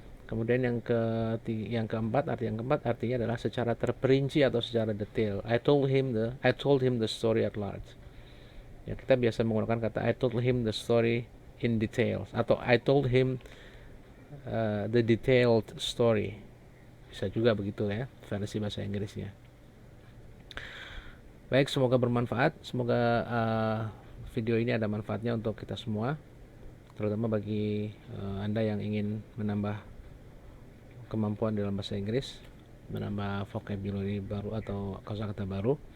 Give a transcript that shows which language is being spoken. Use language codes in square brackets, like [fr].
[id] Kemudian yang keempat artinya adalah secara terperinci atau secara detail. [en] I told him the story at large. [id] Ya, kita biasa menggunakan kata [en] I told him the story in details [id] atau [en] I told him the detailed story. [id] Bisa juga begitu, ya, versi bahasa Inggrisnya. Baik, semoga bermanfaat. Semoga video ini ada manfaatnya untuk kita semua, terutama bagi Anda yang ingin menambah kemampuan dalam bahasa Inggris, menambah vocabulary baru atau kosakata baru.